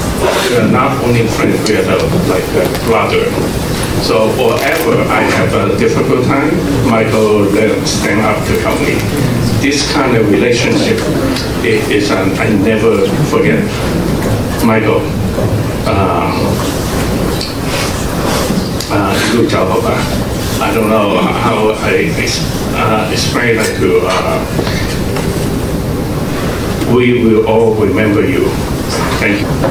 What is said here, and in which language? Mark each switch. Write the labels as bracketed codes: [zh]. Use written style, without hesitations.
[en] We are not only friends, we are like a brother. So wherever I have a difficult time, Michael will stand up to help me. This kind of relationship is I never forget. [zh] Michael, 一路走好吧。 [en] I don't know how I explain it to. We will all remember you. Thank you.